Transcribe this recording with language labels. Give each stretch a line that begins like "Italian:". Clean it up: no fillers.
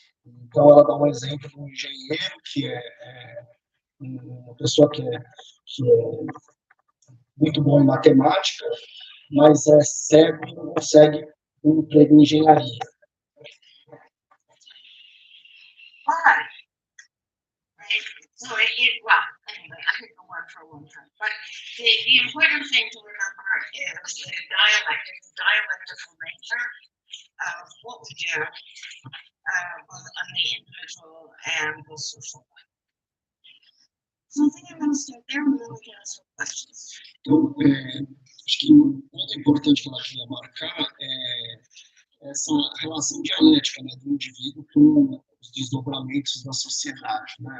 Portuguese: Então, ela dá um exemplo de um engenheiro que é uma pessoa que é muito bom em matemática, mas é cego e não consegue um emprego em engenharia.
English: Right. So well, anyway, I could go on for a long time, but the important thing to remember is the dialectical nature of what we do, both on the individual and the social life. So I think I'm going to stop there and then we can ask some questions.
Portuguese: Então, acho que um ponto importante que ela queria marcar é essa relação dialética, né, do indivíduo com os desdobramentos da sociedade, né?